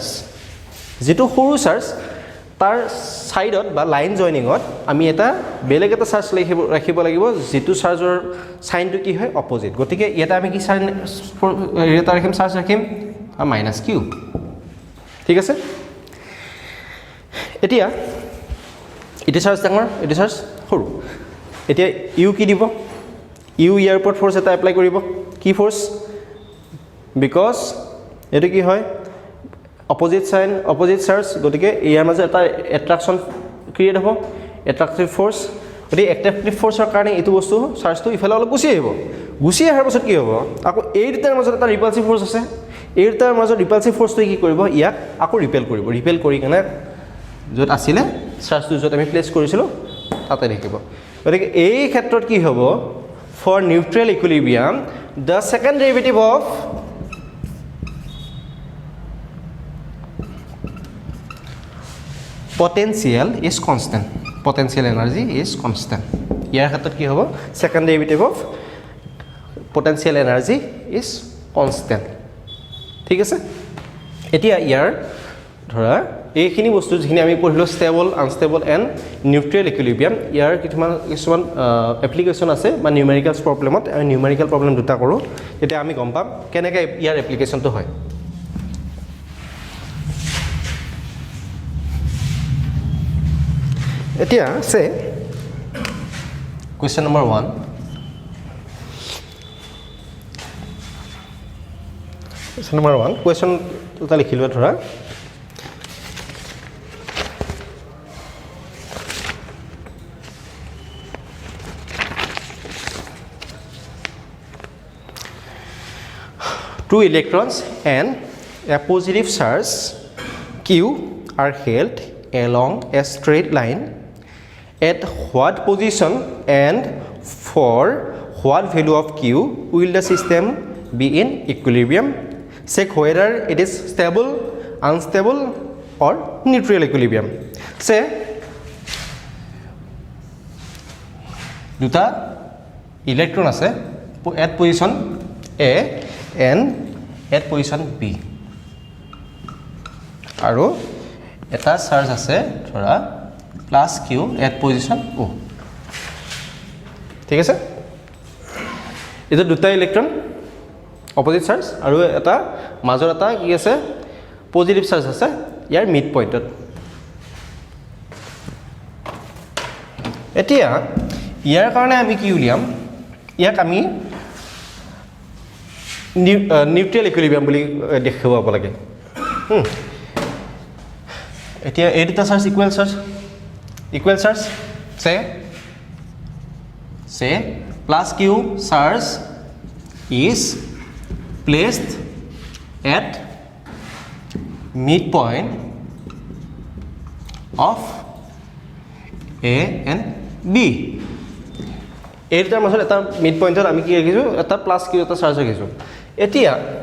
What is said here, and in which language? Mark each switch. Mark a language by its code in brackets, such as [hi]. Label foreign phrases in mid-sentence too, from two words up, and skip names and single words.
[as] চাৰ্জ তাৰ সাইডত বা [en] line joining [as] আমি এটা বেলেগ এটা চাৰ্জ ৰাখিব লাগিব যেটো [en] charge sign [as] কি হয় অপোজিট গতিকে এটা আমি কি সাইন এটা ৰাখিম চাৰ্জ ৰাখিম -q ঠিক আছে এতিয়া এটো চাৰ্জ ডাঙৰ এটো চাৰ্জ সৰু এতিয়া ইউ কি দিব ইউ ইয়াৰ ওপৰত ফোর্স এটা এপ্লাই কৰিব কি [en] force because [as] এটো কি হয় [en] opposite sign opposite charge [as] গতিকে ইয়াৰ মাজত এটা [en] attraction create [as] হ'ব [en] attractive force [as] গতিকে [en] attractive force [as] কাৰণে এটো বস্তু চাৰ্জটো ইফালে অলপ গুছি আহিব গুছি আহাৰ পাছত কি হ'ব আকৌ এই দুটাৰ মাজত এটা [en] repulsive force [as] আছে এই দুটাৰ মাজত [en] repulsive force [as] কি কৰিব ইয়াক আকৌ ৰিপেল কৰি কেনে য'ত আছিলে চাৰ্জটো য'ত আমি প্লেস কৰিছিলো তাতে দেখিব গতিকে এই ক্ষেত্ৰত কি হ'ব [en] for neutral equilibrium the second derivative of potential is constant potential energy is constant [as] ইয়াৰ ক্ষেত্ৰত কি হ'ব [en] second derivative of potential energy is constant [as] ঠিক আছে এতিয়া ইয়াৰ ধৰা এইখিনি বস্তু যিখিনি আমি পঢ়িলো [en] stable unstable and neutral equilibrium [as] ইয়াৰ কিছুমান এপ্লিকেশ্যন আছে বা [en] numericals problem [as] আমি [en] numerical problem [as] দুটা কৰোঁ তেতিয়া আমি গম পাম কেনেকৈ ইয়াৰ এপ্লিকেশ্যনটো হয় এতিয়া সে [en] question number 1 question number 1 question টা [as] লিখিলো ধৰা [en] two electrons and a positive charge q are held along a straight line at what position and for what value of q will the system be in equilibrium check whether it is stable unstable or neutral equilibrium say [as] দুটা ইলেক্ট্ৰন আছে [en] at position a and at position b [as] আৰু এটা চাৰ্জ আছে ধৰা [en] plus q at position o [as] ঠিক আছে এটা দুটা ইলেক্ট্ৰন [en] opposite charge [as] আৰু এটা মাজৰ এটা কি আছে [en] positive charge [as] আছে ইয়াৰ [en] mid point [as] এতিয়া ইয়াৰ কাৰণে আমি কি উলিয়াম ইয়াক আমি [en] neutral equilibrium [as] বুলি দেখাব লাগে এতিয়া এই দুটা চাৰ্জ [en] equal charge say plus q charge is placed at midpoint of a and b [as] এই দুটাৰ মাজত এটা [en] mid point [as] আমি কি ৰাখিছো এটা প্লাস q এটা চাৰ্জ ৰাখিছো এতিয়া